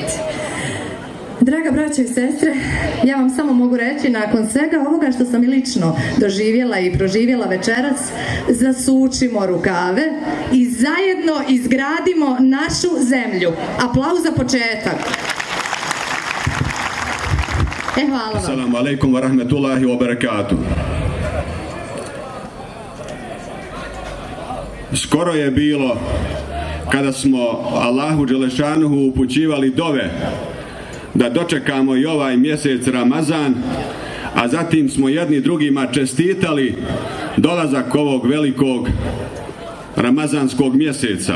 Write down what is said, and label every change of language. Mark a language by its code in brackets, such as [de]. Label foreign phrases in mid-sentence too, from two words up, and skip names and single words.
[bs] Draga braćo i sestre, ja vam samo mogu reći nakon svega ovoga što sam i lično doživjela i proživjela večeras, zasučimo rukave i zajedno izgradimo našu zemlju. Aplauz za početak. Hvala vam. [ar] السلام عليكم ورحمة الله وبركاته. [bs] Skoro je bilo kada smo [ar] الله جل شأنه [bs] upućivali dove da dočekamo i ovaj mjesec Ramazan, a zatim smo jedni drugima čestitali dolazak ovog velikog ramazanskog mjeseca.